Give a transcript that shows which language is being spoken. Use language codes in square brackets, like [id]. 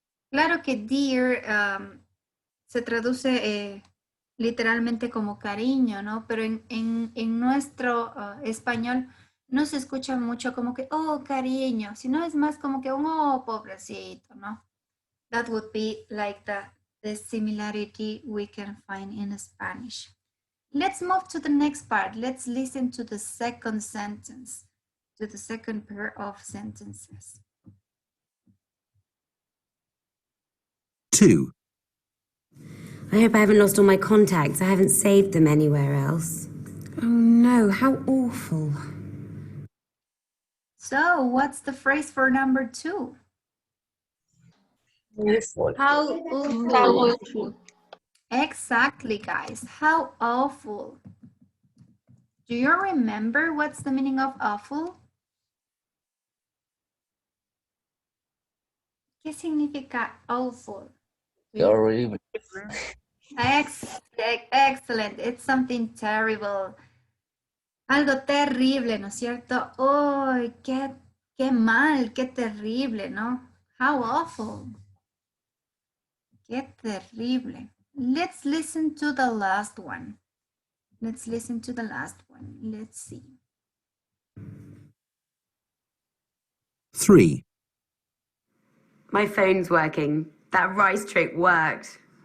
[es] Claro que dear se traduce literalmente como cariño, ¿no? Pero en nuestro español no se escucha mucho como que, oh, cariño, sino es más como que un, oh, pobrecito, ¿no? [en] That would be like the similarity we can find in Spanish. Let's move to the next part. Let's listen to the second sentence, to the second pair of sentences. 2. I hope I haven't lost all my contacts. I haven't saved them anywhere else. Oh no, how awful. So, what's the phrase for number 2? How awful. Exactly, guys. How awful. Do you remember what's the meaning of awful? [es] ¿Qué significa awful? Horrible. [en] Excellent. It's something terrible. [es] Algo terrible, ¿no es cierto? Oh, qué mal, qué terrible, ¿no? [en] How awful. [es] Qué terrible. [en] Let's listen to the last one. Let's listen to the last one. Let's see. 3. My phone's working. That rice trick worked.